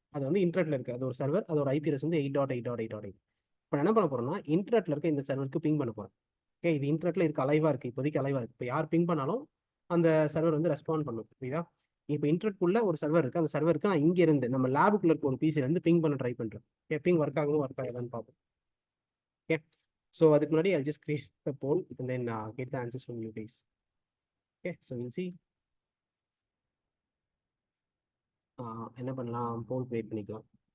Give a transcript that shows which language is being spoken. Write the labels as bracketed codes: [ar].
[ta] அது வந்து இன்டர்நெட்ல இருக்குது, அது ஒரு சர்வர், அதோட ஐபி அட்ரஸ் வந்து 8.8.8.8. இப்போ என்ன பண்ண போகிறோம்னா இன்டர்நெட்ல இருக்க இந்த சர்வருக்கு பிங் பண்ண போகிறோம். ஓகே, இது இன்டர்நெட்ல இருக்க அலைவாக இருக்குது, இப்போதைக்கு அலைவாக இருக்குது. இப்போ யார் பிங் பண்ணாலும் அந்த சர்வர் வந்து ரெஸ்பாண்ட் பண்ணும். புரியுதா? இப்போ இன்டர்நெட்குள்ள ஒரு சர்வர் இருக்குது, அந்த சர்வருக்கு நான் இங்கே இருந்து நம்ம லேபுக்குள்ள இருக்க ஒரு பிசில இருந்து பிங் பண்ண ட்ரை பண்ணுறேன். ஓகே, பிங் ஒர்க் ஆகும் ஒர்க் ஆகுதான்னு பார்ப்போம். [en] okay, so [ta] அதுக்கு முன்னாடி [en] I'll just create the poll and then get the answers from you guys. Okay, so we'll see. [ta] என்ன பண்ணலாம், poll create பண்ணிக்கலாம்.